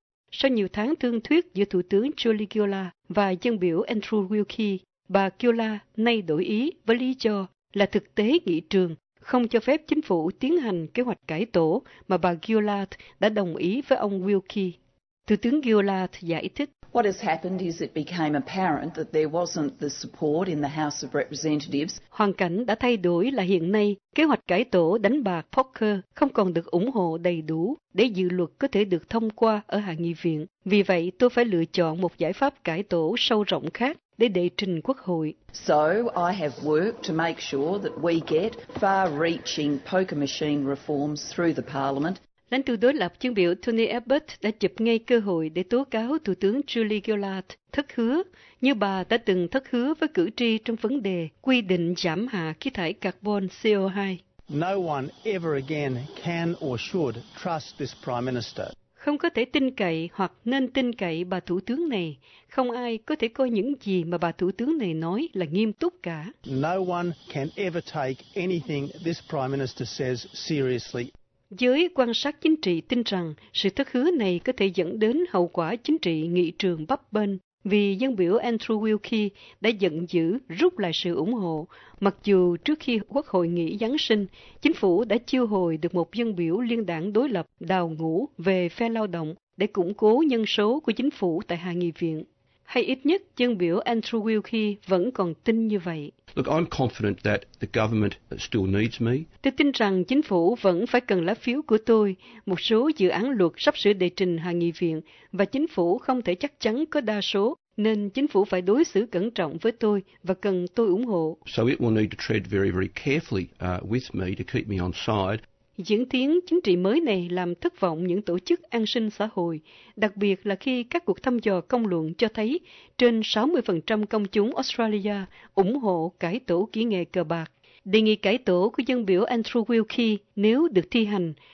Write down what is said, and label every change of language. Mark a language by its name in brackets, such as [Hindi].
[Vietnamese] Sau nhiều tháng thương thuyết giữa Thủ tướng Julie Gillard và dân biểu Andrew Wilkie, bà Gillard nay đổi ý với lý do là thực tế nghị trường không cho phép chính phủ tiến hành kế hoạch cải tổ mà bà Gillard đã đồng ý với ông Wilkie. Thủ tướng Gillard giải thích: [English] What has happened is it became apparent that there wasn't the support in the House of Representatives. [Vietnamese] Hoàn cảnh đã thay đổi là hiện nay kế hoạch cải tổ đánh bạc poker không còn được ủng hộ đầy đủ để dự luật có thể được thông qua ở Hạ nghị viện. Vì vậy, tôi phải lựa chọn một giải pháp cải tổ sâu rộng khác để đệ trình quốc hội. [English] So I have worked to make sure that we get far-reaching poker machine reforms through the parliament. [Vietnamese] Lãnh tụ đối lập chuyên biểu Tony Abbott đã chụp ngay cơ hội để tố cáo Thủ tướng Julie Gillard thất hứa, như bà đã từng thất hứa với cử tri trong vấn đề quy định giảm hạ khí thải carbon CO2. [English] No one ever again can or should trust this prime minister. [Vietnamese] Không có thể tin cậy hoặc nên tin cậy bà thủ tướng này. Không ai có thể coi những gì mà bà thủ tướng này nói là nghiêm túc cả. [English] No one can ever take anything this prime minister says seriously. [Vietnamese] Giới quan sát chính trị tin rằng sự thất hứa này có thể dẫn đến hậu quả chính trị nghị trường bấp bênh vì dân biểu Andrew Wilkie đã giận dữ rút lại sự ủng hộ, mặc dù trước khi quốc hội nghỉ Giáng sinh, chính phủ đã chiêu hồi được một dân biểu liên đảng đối lập Đào Ngũ về phe lao động để củng cố nhân số của chính phủ tại Hạ nghị viện. Hay ít nhất, dân biểu Andrew Wilkie vẫn còn tin như vậy. [English] Look, I'm confident that the government still needs me. [Vietnamese] Tôi tin rằng chính phủ vẫn phải cần lá phiếu của tôi. Một số dự án luật sắp sửa đệ trình Hạ nghị viện và chính phủ không thể chắc chắn có đa số, nên chính phủ phải đối xử cẩn trọng với tôi và cần tôi ủng hộ. [English] So it will need to tread very, very carefully with me to keep me on side. [Vietnamese] Diễn tiến chính trị mới này làm thất vọng những tổ chức an sinh xã hội, đặc biệt là khi các cuộc thăm dò công luận cho thấy trên 60% công chúng Australia ủng hộ cải tổ kỹ nghệ cờ bạc. Đề nghị cải tổ của dân biểu Andrew Wilkie nếu được thi hành